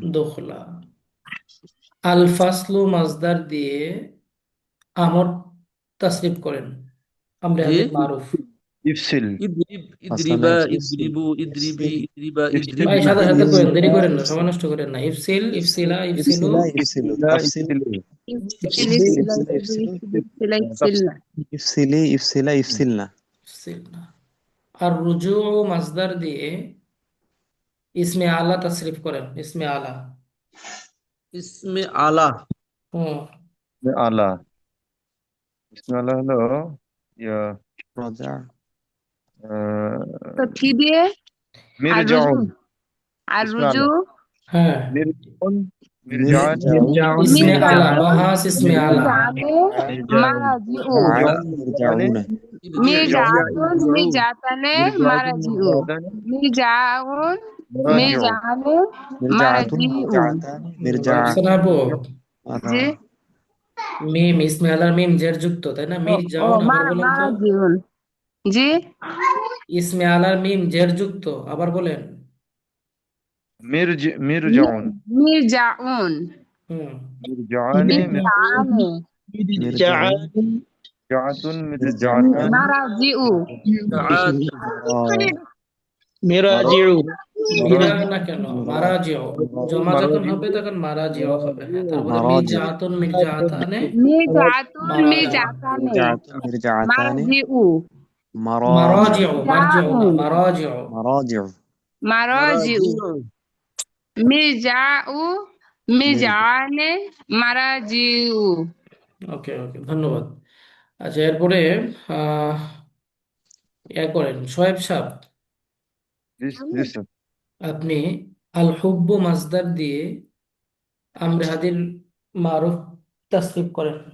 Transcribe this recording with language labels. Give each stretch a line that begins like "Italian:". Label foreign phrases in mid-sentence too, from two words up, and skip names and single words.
Bangla: দুখলা
Arabic: الفصل مصدر
Bangla: দিয়ে আমর তাসরিফ করেন আমরে জি
Arabic: حاضر معروف ইফসিল ইদরিব
Bangla: আসলে
Arabic: ইদরিবা ইফসিল اضربوا اضربي ইফসিল ইদরিবা ইফসিল
Bangla: ভাই
Arabic: ইদরিবনা
Bangla: সাথে সাথে করেন, দেরি
Arabic: ইফসিলা
Bangla: করেন না, সময়
Arabic: ইফসিল
Bangla: নষ্ট করেন না।
Arabic: افصل افصلا افصلوا افصلا افصلوا ইফসিলা তাফসিল ইফসিলু ইফসিল ইফসিলি ইফসিলা ইফসিলা ইফসিল ইফসিলু ইফসিলা তাফসিল ইফসিলা افصلي افصلا افصلن ইফসিলনা। الرجوع مصدر
Bangla: দিয়ে
Arabic: اسم آلة
Bangla: তাসরিফ করেন, ইসমে আলা।
Arabic: اسم آلة হুম آلة اسم آلة হলো ইয়া রাজা
Bangla: তো কি দিয়ে
Arabic: الرجوع মিরজাউন আর ইসমে রুজু আলা
Bangla: হ্যাঁ
Arabic: مرجع مرجعان মির্জাউন اسم آلة, মির্জাউন মহাস اسم آلة. মির্জানে মিরজাউন মারাজিউ মির্জাউন مرجعة مرجعتان مراجع مرجع মুরাজিউ মির্জানে মির্জাতুন মারাজিউ মির্জা
Bangla: আফসানা আপু, জি মিম
Arabic: اسم آلة
Bangla: মিম জের যুক্ত, তাই না? ও
Arabic: মির ও
Bangla: যাওন, আবার বলেন তো।
Arabic: মারাজিউন জি اسم آلة
Bangla: মিম জের যুক্ত, আবার বলেন।
Arabic: মিরজাউন মির্জাউন হুম মিরজানে মির্জানে মির্জাউন مرجعة مرجعتان মারাজিউ মিরাজিউ
Bangla: মিরা না কেন, মারাজিও। জমা যখন হবে তখন মারাজিও হবে। হ্যাঁ, তারপরে
Arabic: মারাজি مرجعة مرجعتان মির্জাতুন মারাজিও। মির্জাতানে মির্জাতানি মারাজিউ মারাজি মারাজিও, মারজিও না, মির্জাউন মারাজিও। মারাজিউ مراجع مرجع مرجعان مراجع
Bangla: ওকে ওকে, ধন্যবাদ। আচ্ছা, এরপরে আহ ইয়া করেন সোয়েব সাহেব, জি স্যার আপনি
Arabic: الحب مصدر
Bangla: দিয়ে আমরে
Arabic: حاضر معروف
Bangla: তাসরিফ করেন।